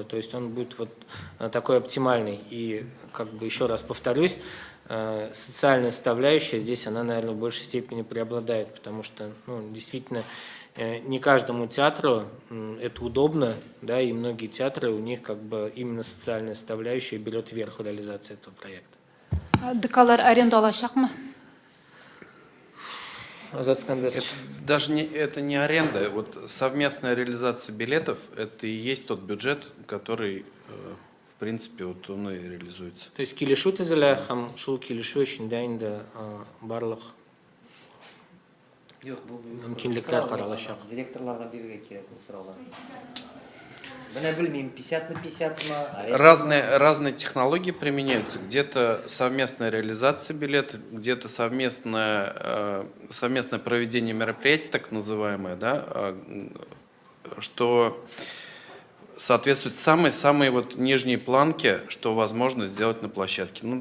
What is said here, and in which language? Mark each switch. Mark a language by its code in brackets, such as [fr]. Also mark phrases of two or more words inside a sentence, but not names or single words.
[ru] То есть он будет вот такой оптимальный. И как бы еще раз повторюсь, социальная составляющая здесь, она, наверное, в большей степени преобладает, потому что действительно не каждому театру это удобно, да, и многие театры, у них как бы именно социальная составляющая берет верх в реализации этого проекта. [tt] ДКлар аренда алачакмы? [ru] Даже это не аренда, вот совместная реализация билетов, это и есть тот бюджет, который, в принципе, вот он и реализуется. [tt] То есть килешу тезеле, хам шул килешу ишиндә инде барлык мөмкинлекләр каралачак. Директорларга бирергә кирәк бу сораулар. Менә белмим, 50/50 [ru] Разные технологии применяются. Где-то совместная реализация билета, где-то совместное проведение мероприятий, так называемое, да, что соответствует самой вот нижней планке, что возможно сделать на площадке.